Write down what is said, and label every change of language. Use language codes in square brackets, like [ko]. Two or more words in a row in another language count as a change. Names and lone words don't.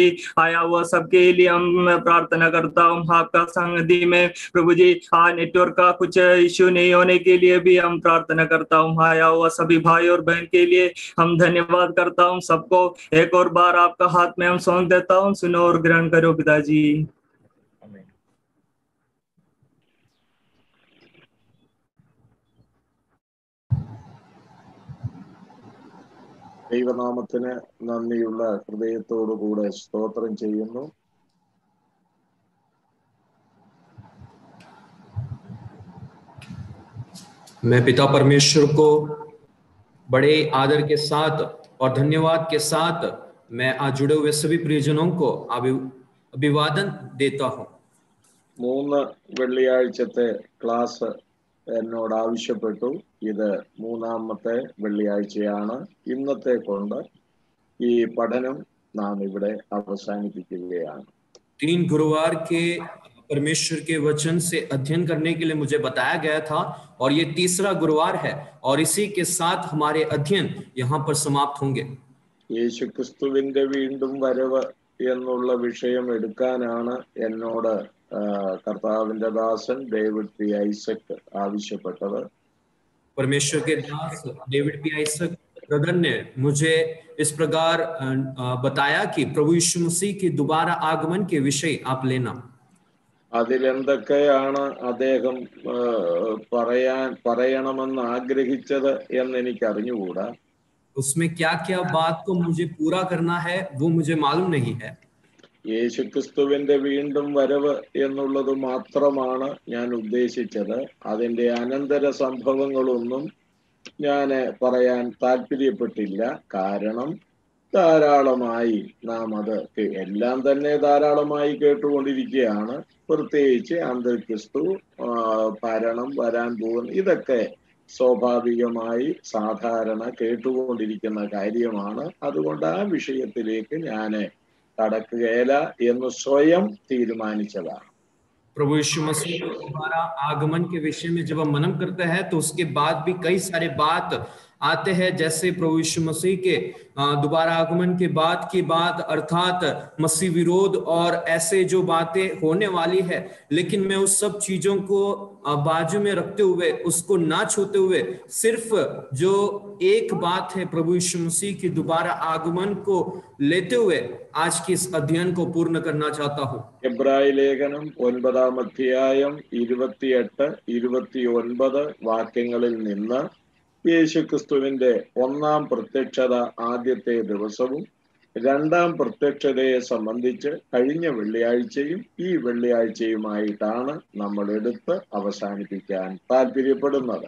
[hi] आया हुआ सबके लिए हम प्रार्थना करता हूँ। आपका संगति में प्रभु जी नेटवर्क का कुछ इश्यू नहीं होने के लिए भी हम प्रार्थना करता हूँ। आया हुआ सभी भाई और बहन के लिए हम धन्यवाद करता हूँ। सबको एक और बार आपका हाथ में हम सौंप देता हूँ, सुनो और ग्रहण करो पिताजी। [ml] ദൈവനാമത്തിന് നന്ദിയുള്ള ഹൃദയത്തോടുകൂടെ സ്തോത്രം ചെയ്യുന്നു. [hi] मैं पिता परमेश्वर को बड़े आदर के साथ और धन्यवाद के साथ मैं आज जुड़े हुए सभी प्रियजनों को अभिवादन देता हूँ. [ml] 3 വെള്ളിയാഴ്ചത്തെ ക്ലാസ് എന്നോട് ആവശ്യപ്പെട്ടു. ഇത് 3ാമത്തെ വെള്ളിയാഴ്ചയാണ്. ഇന്നത്തെ കൊണ്ട് ഈ പഠനം നാം ഇവിടെ അവസാനിപ്പിക്കുകയാണ്. [hi] 3 गुरुवार के परमेश्वर के वचन से अध्ययन करने के लिए मुझे बताया गया था और ये 3रा गुरुवार है और इसी के साथ हमारे अध्ययन यहाँ पर समाप्त होंगे. [ml] യേശുക്രിസ്തുവിന്റെ വീണ്ടും വരവ് എന്നുള്ള വിഷയം എടുക്കാനാണ് എന്നോട് കർത്താവിന്റെ ദാസൻ ഡേവിഡ് പി ഐസക് ആവശ്യപ്പെട്ടത്. [hi] परमेश्वर के दास डेविड पी आइजक ब्रदर ने मुझे इस प्रकार बताया कि प्रभु यीशु मसीह की दोबारा आगमन के विषय आप लेना. [ml] അതിലെന്തൊക്കെയാണ് അദ്ദേഹം പറയണമെന്ന് ആഗ്രഹിച്ചത് എന്ന് എനിക്ക് അറിഞ്ഞുകൂടാ. [hi] उसमें क्या-क्या बात को मुझे पूरा करना है वो मुझे मालूम नहीं है. [ml] യേശുക്രിസ്തുവിന്റെ വീണ്ടും വരവ് എന്നുള്ളത് മാത്രമാണ് ഞാൻ ഉദ്ദേശിച്ചത്. അതിന്റെ അനന്തര സംഭവങ്ങളൊന്നും ഞാൻ പറയാൻ താല്പര്യപ്പെട്ടില്ല. കാരണം ധാരാളമായി നാം അത് എല്ലാം തന്നെ ധാരാളമായി കേട്ടുകൊണ്ടിരിക്കുകയാണ്. പ്രത്യേകിച്ച് അന്തർക്രിസ്തു ഭരണം വരാൻ പോകുന്ന ഇതൊക്കെ സ്വാഭാവികമായി സാധാരണ കേട്ടുകൊണ്ടിരിക്കുന്ന കാര്യമാണ്. അതുകൊണ്ട് ആ വിഷയത്തിലേക്ക് ഞാൻ കടക്കുകയില്ല എന്ന് സ്വയം തീരുമാനിച്ചതാണ്. [hi] प्रभु यीशु मसीह के दोबारा आगमन के विषय में जब हम मनन करते हैं तो उसके बाद भी कई सारे बात आते हैं, जैसे प्रभु यीशु मसीह के दोबारा आगमन के बाद की बात, अर्थात मसीह विरोध और ऐसे जो बातें होने वाली है, लेकिन मैं उस सब चीजों को बाजू में रखते हुए, उसको ना छूते हुए, सिर्फ जो एक बात है प्रभु यीशु मसीह की दोबारा आगमन को लेते हुए आज के इस अध्ययन को पूर्ण करना चाहता हूँ। [ml] എബ്രായ ലേഖനം 9-ാം അധ്യായം 28-29 വാക്യങ്ങളിൽ നിന്ന് യേശുക്രിസ്തുവിന്റെ ഒന്നാം പ്രത്യക്ഷത ആദ്യത്തെ ദിവസവും രണ്ടാം പ്രത്യക്ഷതയെ സംബന്ധിച്ച് കഴിഞ്ഞ വെള്ളിയാഴ്ചയും ഈ വെള്ളിയാഴ്ചയുമായിട്ടാണ് നമ്മൾ എടുത്ത് അവസാനിപ്പിക്കാൻ താല്പര്യപ്പെടുന്നത്.